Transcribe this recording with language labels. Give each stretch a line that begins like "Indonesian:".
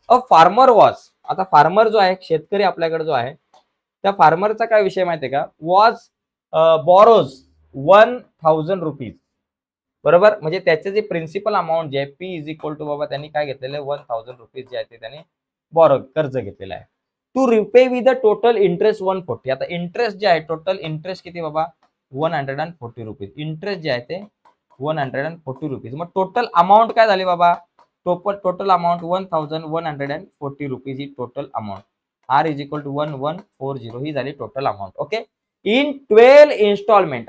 Marathi: Farmer was, आता farmer जो आहे, शेतकरी आपल्याकडे जो आहे, त्या फार्मरचा काय विषय माहितीये का,
English: was borrows 1000 rupees,
Marathi: बरोबर. म्हणजे त्याचे जे प्रिन्सिपल अमाऊंट जे आहे पी इज इक्वल टू बाबा त्यांनी काय घेतलेलं आहे 1000 रुपीज जे आहे ते त्यांनी बॉरो कर्ज घेतलेलं आहे.
English: To repay with the total interest 140.
Marathi: आता इंटरेस्ट जे आहे टोटल इंटरेस्ट किती बाबा 140 रुपीज, इंटरेस्ट जे आहे ते 140 रुपीज. मग टोटल अमाऊंट काय झाली बाबा, total amount 1140 rupees he total amount. R is equal to 1140 ही झाली total amount. Okay,
English: In 12 instalment.